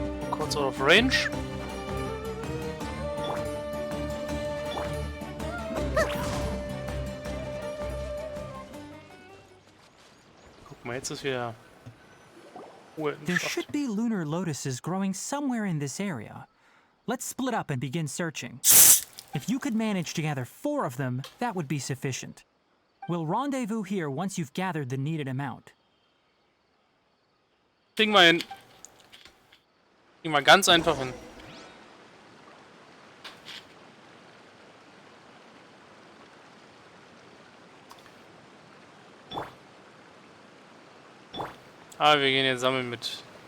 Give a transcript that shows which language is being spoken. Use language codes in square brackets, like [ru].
[en] Kurz out of range. [de] Guck mal, jetzt ist wieder Ruhe im [en] There [de] Schacht. [en] should be lunar lotuses growing somewhere in this area. Let's split up and begin searching. If you could manage to gather 4 of them, that would be sufficient. We'll rendezvous here once you've gathered the needed amount. [de] Kriegen wir hin. Kriegen wir ganz einfach hin. Ah, wir gehen jetzt sammeln mit.